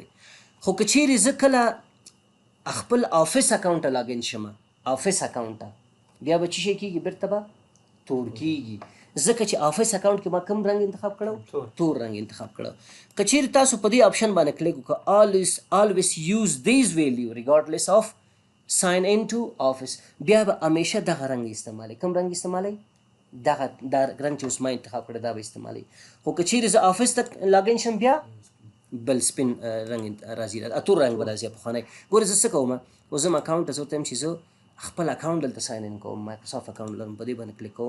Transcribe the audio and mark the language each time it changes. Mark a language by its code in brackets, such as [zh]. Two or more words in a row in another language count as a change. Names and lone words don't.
[ps] خو که چیرې زه کله خپل [en] office account [ps] ته لاګین شم، [en] office account [ps] ته، بیا به څه شی کېږي؟ بېرته به تور کېږي، ځکه چې [en] office account [ps] کې ما کوم رنګ انتخاب کړو؟ تور رنګ انتخاب کړو. که چیرې تاسو په دې آپشن باندې کلیک وکړه [en] always use these value regardless of sign into office، [ps] بیا به همیشه دغه رنګ استعمالوي. کوم رنګ استعمالوي؟ دغه دا رنګ چې اوس ما انتخاب کړی دا به استعمالوي. خو که چیرې زه آفس ته لاګین شم بیا بل سپین رنګ راځي، تور رنګ به راځي پخوانی. ګورې زه څه کوم؟ اوس زه اکاونټ ته زه ورته وایم چې زه خپل اکاونټ دلته [en] sign in [ps] کوم، مایکروسافټ اکاونټ لرم، په دې باندې کلیک کوم.